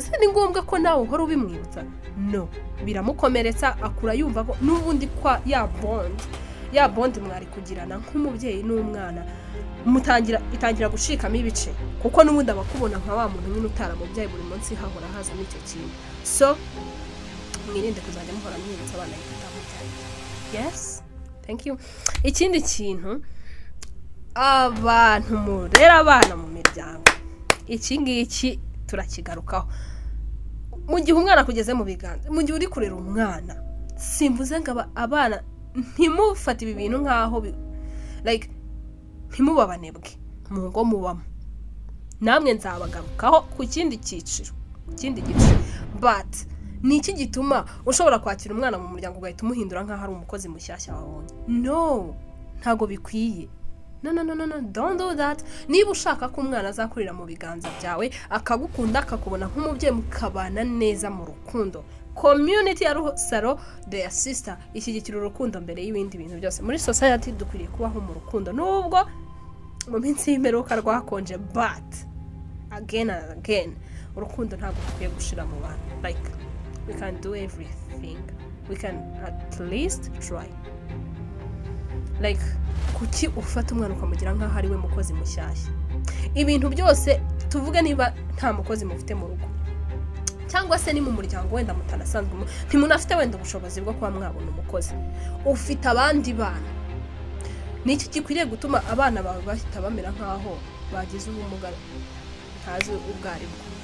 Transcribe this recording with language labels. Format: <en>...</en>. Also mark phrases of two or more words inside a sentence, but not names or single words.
<rw>Se ni ngombwa ko nawe uhora ubimwibutsa? No, biramukomeretsa, akura yumva ko n'ubundi kwa ya bond mwari kugirana nk'umubyeyi n'umwana itangira gushikamo ibice, kuko n'ubundi abakubona nka wa muntu nyine utaramubyaye buri munsi hahora haza n'icyo kintu. So mwirinde kuzajya muhora mwibutsa abana kutamubyaye.</rw> <en>Yes, thank you.</en> <rw>Ikindi kintu, abantu murera abana mu miryango, iki ngiki turakigarukaho. Mu gihe umwana kugeze mu biganza, mu gihe uri kurera umwana, simvuze ngo abana ntimufate ibi bintu nkaho like ntimubabanebwe mu ngo mubamo. Namwe nzabagarukaho ku kindi cyiciro, but ni iki gituma ushobora kwakira umwana mu muryango ugahita umuhindura nkaho ari umukozi mushyashya wabonye? No, ntago bikwiye. no,</rw> <en>don't do that.</en> <rw>Niba ushaka ko umwana azakurira mu biganza byawe akagukunda akakubona nk'umubyeyi mukabana neza mu rukundo, community ya Rusaro</rw> <en>their sister</en> <rw>ishyigikira urukundo mbere y'ibindi bintu byose. Muri society dukwiriye kubaho mu rukundo nubwo mu minsi y'imperuka rwakonje,</rw> <en>but again and again</en> <rw>urukundo ntabwo dukwiye gushira mu bantu.</rw> <en>Like we can do everything, we can at least try.</en> <rw>Like kuki ufata umwana ukamugira nk'aho ari we mukozi mushyashya? Ibintu byose tuvuge niba nta mukozi mufite mu rugo cyangwa se ni mu muryango wenda mutanasanzwe ntimunafite wenda ubushobozi bwo kuba mwabona umukozi, ufite abandi bana, niki gikwiriye gutuma abana bawe bahita bamera nk'aho bagize ubumuga ntazi ubwaribwo?</rw>